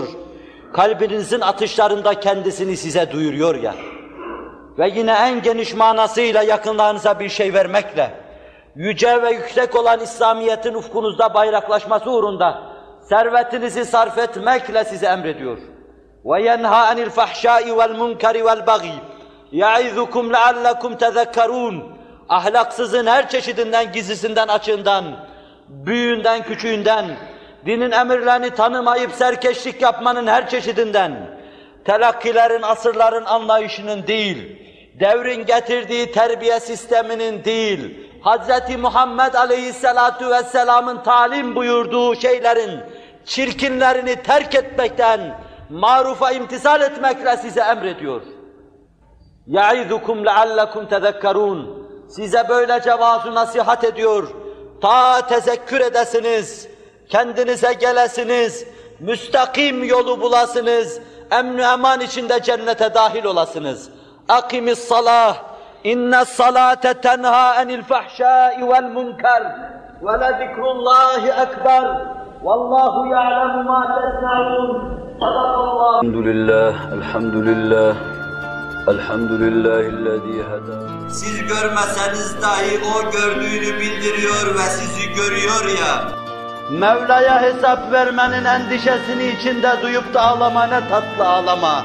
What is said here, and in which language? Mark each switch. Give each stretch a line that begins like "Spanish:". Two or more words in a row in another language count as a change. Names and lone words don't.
Turkish: Kalbinizin atışlarında kendisini size duyuruyor ya. Ve yine en geniş manasıyla yakınlarınıza bir şey vermekle, yüce ve yüksek olan İslamiyet'in ufkunuzda bayraklaşması uğrunda servetinizi sarf etmekle size emrediyor.
Arabic: وَيَنْهَا عَنِ الْفَحْشَاءِ وَالْمُنْكَرِ وَالْبَغِيِ يَعِذُكُمْ لَعَلَّكُمْ تَذَكَّرُونَ.
Turkish: Ahlaksızın her çeşidinden, gizlisinden, açığından, büyüğünden, küçüğünden, dinin emirlerini tanımayıp serkeşlik yapmanın her çeşidinden, telakkilerin, asırların anlayışının değil, devrin getirdiği terbiye sisteminin değil, Hz. Muhammed
Arabic: عليه الصلاة والسلام'ın
Turkish: talim buyurduğu şeylerin çirkinlerini terk etmekten, marufa imtisal etmekle size emrediyor.
Arabic: يَعِذُكُمْ لَعَلَّكُمْ تَذَكَّرُونَ.
Turkish: Size böylece vaaz-ı nasihat ediyor, ta tezekkür edesiniz, kendinize gelesiniz, müstakim yolu bulasınız, emn-i eman içinde cennete dahil olasınız.
Arabic: اَقِمِ الصَّلَاةِ اِنَّ الصَّلَاةَ تَنْهَا عَنِ الْفَحْشَاءِ وَالْمُنْكَرِ وَلَذِكْرُ اللّٰهِ أَكْبَرُ وَاللّٰهُ يَعْلَمُ مَا تَصْنَعُونَ.
Turkish: Elhamdülillah.
Arabic: الحمد لله الذي هدى.
Turkish: Siz görmeseniz dahi o gördüğünü bildiriyor ve sizi görüyor ya. Mevla'ya hesap vermenin endişesini içinde duyup da ağlama, ne tatlı ağlama.